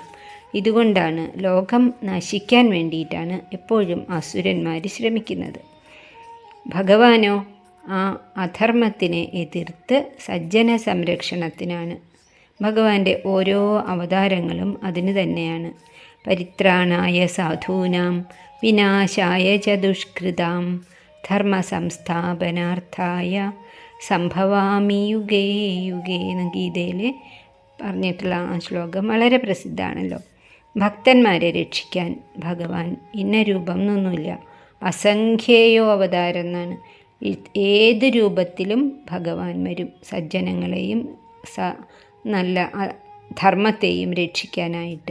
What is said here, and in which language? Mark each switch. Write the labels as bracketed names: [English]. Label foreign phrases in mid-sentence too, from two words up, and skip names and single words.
[Malayalam] ഇതുകൊണ്ടാണ് ലോകം നശിക്കാൻ വേണ്ടിയിട്ടാണ് എപ്പോഴും അസുരന്മാർ ശ്രമിക്കുന്നത്. ഭഗവാനോ ആ അധർമ്മത്തിനെ എതിർത്ത് സജ്ജന സംരക്ഷണത്തിനാണ്. ഭഗവാന്റെ ഓരോ അവതാരങ്ങളും അതിന് തന്നെയാണ്. [Sanskrit] പരിത്രാണായ സാധൂനാം വിനാശായ ച ദുഷ്കൃതാം ധർമ്മ സംസ്ഥാപനാർത്ഥായ സംഭവാമി യുഗേ യുഗേ [Malayalam] എന്ന് ഗീതയിൽ പറഞ്ഞിട്ടുള്ള ആ ശ്ലോകം വളരെ പ്രസിദ്ധമാണല്ലോ. ഭക്തന്മാരെ രക്ഷിക്കാൻ ഭഗവാൻ ഇന്ന രൂപം എന്നൊന്നുമില്ല, [Sanskrit] അസംഖ്യേയോ അവതാരം [Malayalam] എന്നാണ്. ഏത് രൂപത്തിലും ഭഗവാൻ വരും സജ്ജനങ്ങളെയും നല്ല ധർമ്മത്തെയും രക്ഷിക്കാനായിട്ട്.